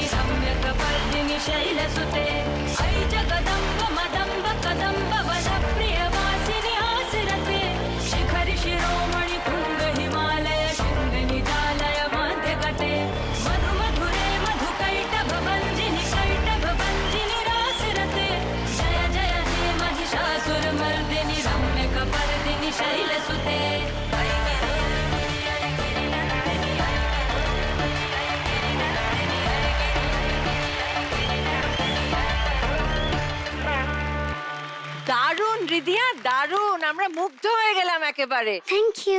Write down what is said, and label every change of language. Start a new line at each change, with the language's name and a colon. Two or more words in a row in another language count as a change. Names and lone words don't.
Sanskrit: रम्य कपर्दिनि शैलसुते ऐ जगदम्ब मदम्ब कदम्ब वद प्रियवासिनि आसिरते शिखरि शिरोमणि तुंग हिमालय शृंग निजालय मध्यगते मधु मधुरे मधुकैटभ भञ्जिनि कैटभ भञ्जिनि रासिरते जय जय हे महिषासुर मर्दिनि रम्य कपर्दिनि शैलसुते
Bangla: দারুণ রিদিয়া, দারুণ। আমরা মুগ্ধ হয়ে গেলাম একেবারে।
English: thank you.